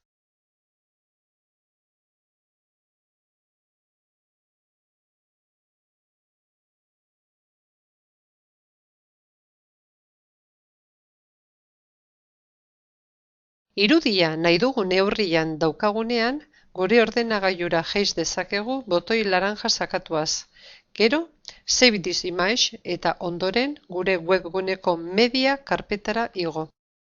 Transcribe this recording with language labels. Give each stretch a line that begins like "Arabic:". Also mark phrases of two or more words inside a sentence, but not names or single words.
Basque: Irudia nahi dugun neurrian daukagunean, gure ordenagailura jais dezakegu botoi laranja sakatuaz. Gero,
English: Save this image eta ondoren gure webguneko media karpetara igo.